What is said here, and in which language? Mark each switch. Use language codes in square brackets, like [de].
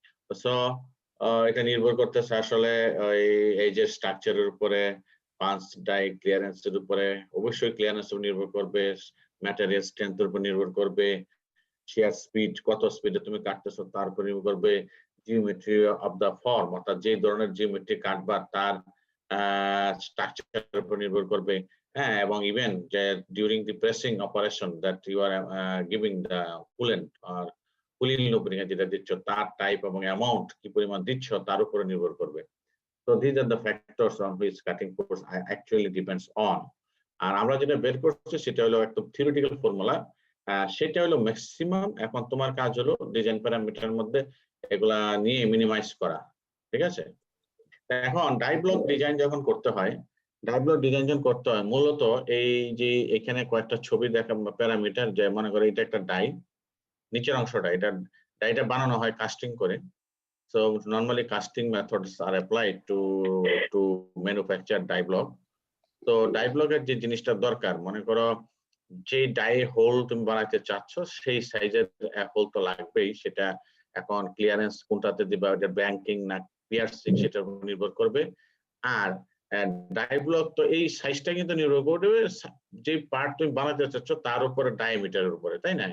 [bn] So এটা নির্ভর করতেছে আসলে এই যে স্ট্রাকচারের উপরে, পাঞ্চ ডাই ক্লিয়ারেন্সের উপরে, অবশ্যই ক্লিয়ারেন্স নির্ভর করবে, ম্যাটেরিয়াল স্ট্রেংথের উপর নির্ভর করবে, shear স্পিড, কত স্পিডে তুমি কাটতেছো তার উপর নির্ভর করবে, [en] geometry of the form, [bn] অর্থাৎ যে ধরনের জিওমেট্রি কাটবা তার স্ট্রাকচারের উপর নির্ভর করবে। হ্যাঁ, এবং ইভেন যে [en] during the pressing operation that you are giving the coolant [bn] আর cooling lubricant যেটা দিচ্ছ তার টাইপ এবং অ্যামাউন্ট কি পরিমাণ দিচ্ছ তার উপরে নির্ভর করবে। [en] So these are the factors on which cutting force actually depends on. [bn] আর আমরা যেটা বের করছি সেটা হলো একদম থিওরিটিক্যাল ফর্মুলা, সেটা হলো ম্যাক্সিমাম। এখন তোমার কাজ হলো ডিজাইন প্যারামিটারের মধ্যে এগুলা নিয়ে মিনিমাইজ করা, ঠিক আছে? এখন ডাই ব্লক ডিজাইন যখন করতে হয়, ডাই ব্লক ডিজাইন যখন করতে হয় মূলত এই যে এখানে কয়েকটা ছবি দেখা প্যারামিটার, যে মনে করো এটা একটা ডাই, নিচের অংশটা এটা ডাইটা বানানো হয় কাস্টিং করে। [en] So normally casting methods are applied to manufacture die block. [bn] তো ডাই ব্লকের যে জিনিসটা দরকার, মনে করো যে ডাই হোল তুমি বানাতে চাচ্ছ সেই সাইজের হোল তো লাগবেই, সেটা এখন ক্লিয়ারেন্স কোনটাতে দিবা, ওটা ব্যাংকিং না পিয়ার্সিং সেটার উপর নির্ভর করবে। আর ডাই ব্লক তো এই সাইজটা কিন্তু নির্ভর করবে যে পার্ট তুমি বানাতে চাচ্ছ তার উপরে ডায়ামিটারের উপরে, তাই না?